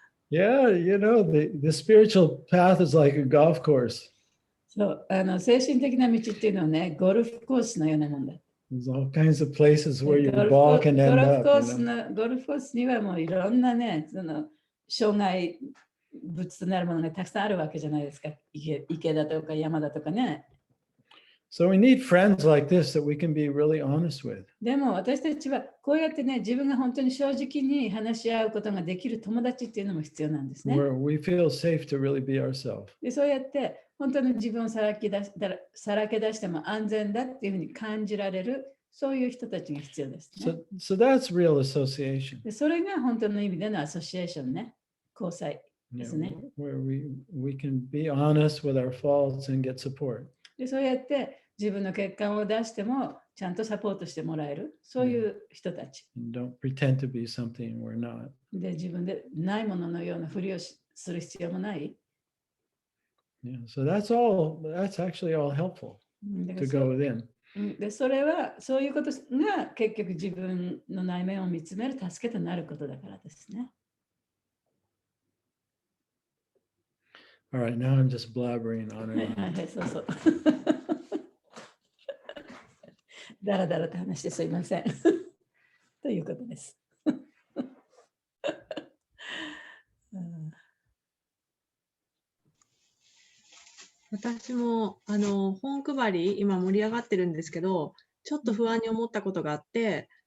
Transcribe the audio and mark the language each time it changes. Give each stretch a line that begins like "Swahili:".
English: Yeah, the spiritual path is like a golf course.
Japanese: そう、精神的な道っていうのはね、ゴルフコースのようなもんだ。
English: There's all kinds of places where your ball can end up.
Japanese: ゴルフコースにはもういろんなね、その障害物となるものがたくさんあるわけじゃないですか。池だとか山だとかね。
English: So we need friends like this that we can be really honest with.
Japanese: でも私たちはこうやってね、自分が本当に正直に話し合うことができる友達っていうのも必要なんですね。
English: Where we feel safe to really be ourselves.
Japanese: でそうやって本当に自分をさらけ出しても安全だっていうふうに感じられる、そういう人たちが必要ですね。
English: So that's real association.
Japanese: でそれが本当の意味でのアソシエーションね、交際ですね。
English: Where we can be honest with our faults and get support.
Japanese: でそうやって自分の欠陥を出してもちゃんとサポートしてもらえる、そういう人たち。
English: Don't pretend to be something we're not.
Japanese: で自分でないもののようなふりをする必要もない。
English: Yeah, so that's actually all helpful to go within.
Japanese: でそれはそういうことが結局自分の内面を見つめる助けとなることだからですね。
English: All right, now I'm just blabbering on and on.
Japanese: はい、そうそう。だらだらと話してすいません。ということです。私も本配り今盛り上がってるんですけど、ちょっと不安に思ったことがあって、